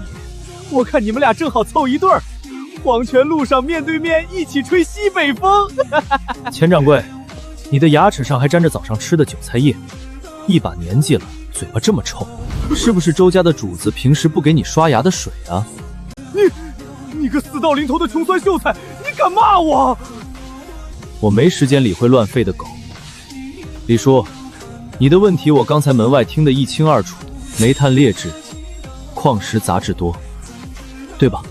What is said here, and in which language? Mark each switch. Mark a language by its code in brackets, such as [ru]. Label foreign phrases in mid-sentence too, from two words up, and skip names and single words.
[zh] 我看你們倆正好湊一對兒，黄泉路上面對面一起吹西北風。钱掌櫃，你的牙齒上还沾着早上吃的韭菜葉，一把年紀了，嘴巴這麼臭，是不是周家的主子平時不給你刷牙的水啊？你個死到臨頭的窮酸秀才，你敢罵我？我沒時間理會亂吠的狗。李叔，你的問題我剛才門外聽得一清二楚，煤炭劣質，礦石雜質多，對吧？